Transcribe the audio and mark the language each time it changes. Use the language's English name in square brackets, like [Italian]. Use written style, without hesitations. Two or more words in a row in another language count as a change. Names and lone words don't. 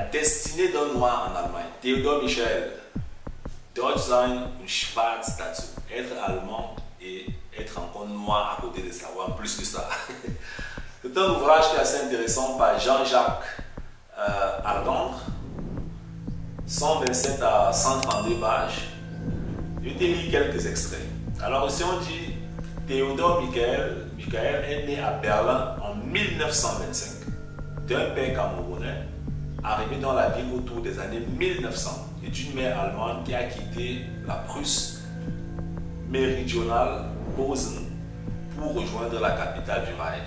[French] destinée d'un noir en Allemagne. Theodor Michel. [German] Deutschland und Schwarz dazu. [French] Être allemand et être encore noir à côté de ça, ou en plus que ça. C'est un ouvrage qui est assez intéressant par Jean-Jacques Ardendre. 127 à 132 pages. Je vais te lire quelques extraits. Alors ici on dit Theodor Michael est né à Berlin en 1925 d'un père camerounais arrivé dans la ville autour des années 1900 et d'une mère allemande qui a quitté la Prusse méridionale Posen pour rejoindre la capitale du Reich.